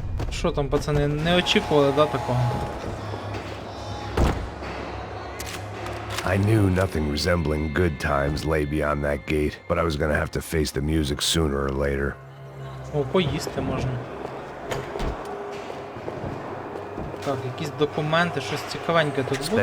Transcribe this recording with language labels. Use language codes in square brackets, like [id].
[uk] Що там, пацани, не очікували, да, такого? [en] I knew nothing resembling good times lay beyond that gate, but I was gonna have to face the music sooner or later. [uk] О, поїсти можна. Так, якісь документи, щось цікавеньке тут буде.